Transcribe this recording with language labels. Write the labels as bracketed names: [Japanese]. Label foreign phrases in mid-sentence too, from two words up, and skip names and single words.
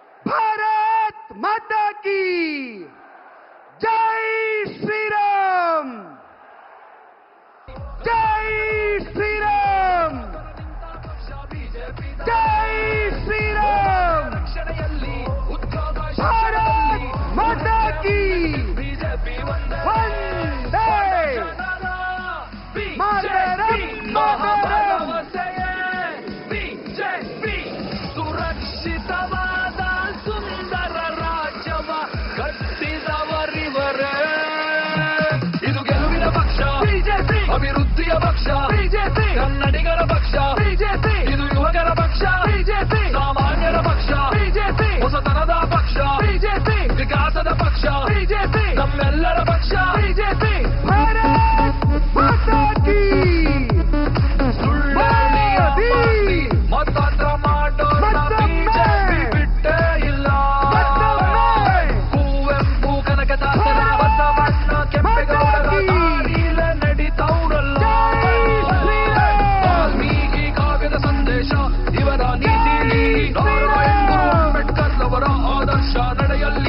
[Hindi] भारत माता की जय श्री राम, जय श्री राम, जय श्री राम। भारत माता की [Sanskrit] वंदे मातरम, मातरम। [Kannada] ಸುರಕ್ಷಿತವಾದ ಸುಂದರ ರಾಜ್ಯವ ಕಟ್ಟಿದವರಿವರೇ. ಇದು ಗೆಲುವಿನ ಪಕ್ಷ ಬಿಜೆಪಿ, ಅಭಿವೃದ್ಧಿಯ ಪಕ್ಷ ಬಿಜೆಪಿ, ಕನ್ನಡಿಗರ ಪಕ್ಷ ಬಿಜೆಪಿ, ಇದು ಯುವಕರ ಪಕ್ಷ ಬಿಜೆಪಿ, ಸಾಮಾನ್ಯರ ಪಕ್ಷ ಬಿಜೆಪಿ, ಹೊಸತನದ ಪಕ್ಷ ಬಿಜೆಪಿ, ವಿಕಾಸದ ಪಕ್ಷ ಬಿಜೆಪಿ, ನಮ್ಮೆಲ್ಲರ ಪಕ್ಷ ಬಿಜೆಪಿ. [Hindi] भारत माता की [Kannada] ಮತಾಂತರ ಮಾಡೋಣ ಬಿಜೆಪಿ ಬಿಟ್ಟೇ ಇಲ್ಲ. ಕುವೆಂಪು ಕನಕದಾಸರ ಬಸವಣ್ಣ ಕೆಂಪೇಗೌಡರ ದಾರಿಲೇ ನಡೀತವ್ರಲ್ಲ. ವಾಲ್ಮೀಕಿ ಕಾವ್ಯದ ಸಂದೇಶ ಇವರ ನೀತಿ, ನಾರಾಯಣ ಅಂಬೇಡ್ಕರ್ ಅವರ ಆದರ್ಶ ನಡೆಯಲ್ಲಿ.